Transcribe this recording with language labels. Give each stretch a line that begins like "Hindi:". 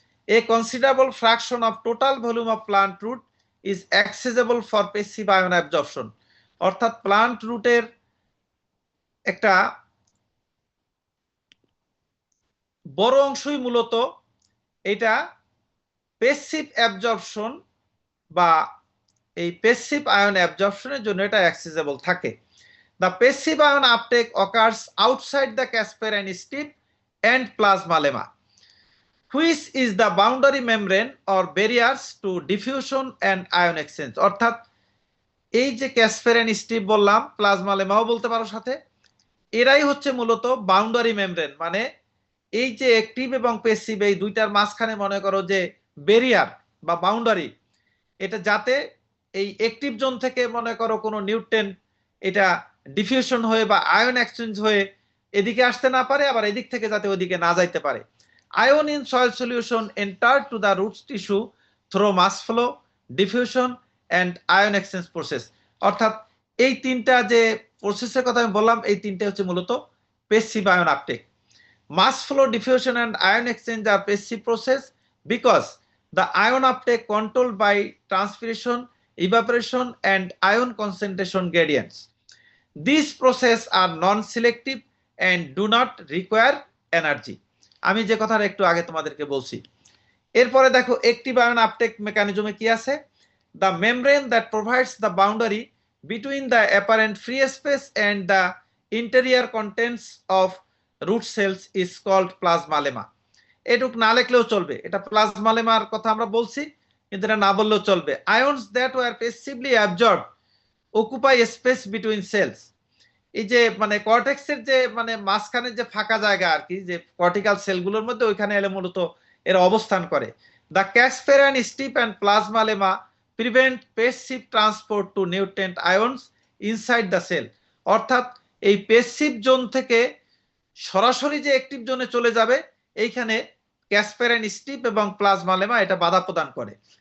English: A considerable fraction of total volume of plant root is accessible for passive ion absorption,
Bangla: অর্থাৎ plant রুটের একটা বড় অংশই মূলত এটা প্যাসিভ অ্যাবজর্পশন বা এই প্যাসিভ আয়ন অ্যাবজর্পশনের জন্য এটা অ্যাক্সেসিবল থাকে।
English: The passive ion uptake occurs outside the Casparian strip and plasma lemma, which is the boundary membrane or barriers to diffusion and ion exchange।
Bangla: অর্থাৎ এই যে ক্যাসপারিয়ান স্ট্রিপ বললাম, প্লাজমা লেমাও বলতে পারো সাথে, এরাই হচ্ছে মূলত বাউন্ডারি মেমব্রেন, মানে এই যে অ্যাক্টিভ এবং প্যাসিভ এই দুইটার মাঝখানে মনে করো যে ব্যারিয়ার বা বাউন্ডারি, এটা যাতে এই অ্যাক্টিভ জোন থেকে মনে করো কোনো নিউট্রেন এটা ডিফিউশন হয়ে বা আয়ন এক্সচেঞ্জ হয়ে এদিকে আসতে না পারে, আবার এদিক থেকে যাতে ওদিকে না যাইতে পারে।
English: Ion in soil solution enter to the root tissue through mass flow, diffusion and ion exchange process।
Bangla: অর্থাৎ এই তিনটা যে প্রসেসের কথা আমি বললাম, এই তিনটা হচ্ছে মূলত passive ion uptake.
English: Mass flow, diffusion and ion exchange are passive process because the ion uptake controlled by transpiration, evaporation and ion concentration gradients. These processes are non-selective and do not require energy।
Bangla: আমি যে কথাটা একটু আগে তোমাদেরকে বলছি। এরপরে দেখো active ion uptake মেকানিজমে কি আছে?
English: The membrane that provides the boundary between the apparent free space and the interior contents of root cells is called plasma lemma।
Bangla: এটুক না লিখলেও চলবে, এটা প্লাজমা লেমার কথা আমরা বলছি, কিন্তু এটা না বললেও চলবে।
English: Ions that were passively absorbed occupy space between cells।
Bangla: এই যে মানে কর্টেক্সের যে মানে মাঝখানে যে ফাঁকা জায়গা আর কি, যে কর্টিক্যাল সেলগুলোর মধ্যে, ওইখানে এলে মূলত এর অবস্থান করে।
English: The Casparian strip and plasma lemma prevent passive transport to nutrient ions inside the cell.
Bangla: অর্থাৎ এই প্যাসিভ জোন থেকে সরাসরি যে অ্যাক্টিভ জোনে চলে যাবে, এইখানে ক্যাসপারিয়ান স্ট্রিপ এবং প্লাজমা লেমা এটা বাধা প্রদান করে।